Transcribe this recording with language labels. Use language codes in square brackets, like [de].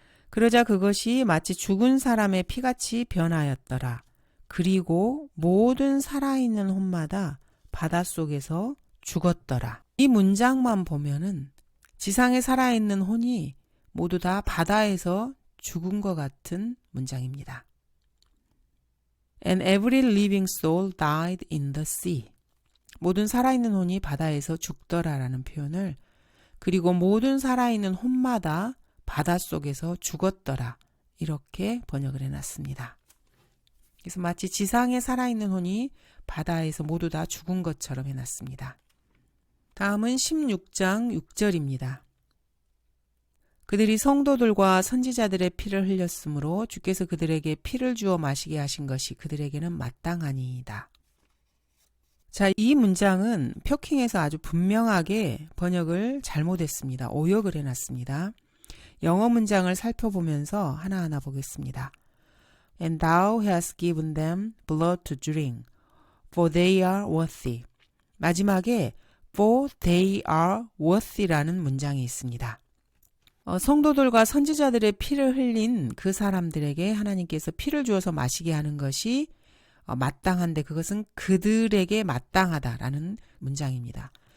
[ko] 그러자 그것이 마치 죽은 사람의 피같이 변하였더라. 그리고 모든 살아있는 혼마다 바닷속에서 죽었더라. 이 문장만 보면은 지상에 살아있는 혼이 모두 다 바다에서 죽은 것 같은 문장입니다. [en] And every living soul died in the sea. [ko] 모든 살아있는 혼이 바다에서 죽더라라는 표현을 그리고 모든 살아있는 혼마다 바닷속에서 죽었더라 이렇게 번역을 해놨습니다. 그래서 마치 지상에 살아있는 혼이 바다에서 모두 다 죽은 것처럼 해놨습니다. 다음은 16장 6절입니다. 그들이 성도들과 선지자들의 피를 흘렸으므로 주께서 그들에게 피를 주어 마시게 하신 것이 그들에게는 마땅하니이다. 자, 이 문장은 표킹에서 아주 분명하게 번역을 잘못했습니다. 오역을 해놨습니다. 영어 문장을 살펴보면서 하나하나 보겠습니다. [en] And thou hast given them blood to drink, for they are worthy. [ko] 마지막에 [en] for they are worthy [ko] 라는 문장이 있습니다. 성도들과 선지자들의 피를 흘린 그 사람들에게 하나님께서 피를 주어서 마시게 하는 것이 마땅한데 그것은 그들에게 마땅하다라는 문장입니다.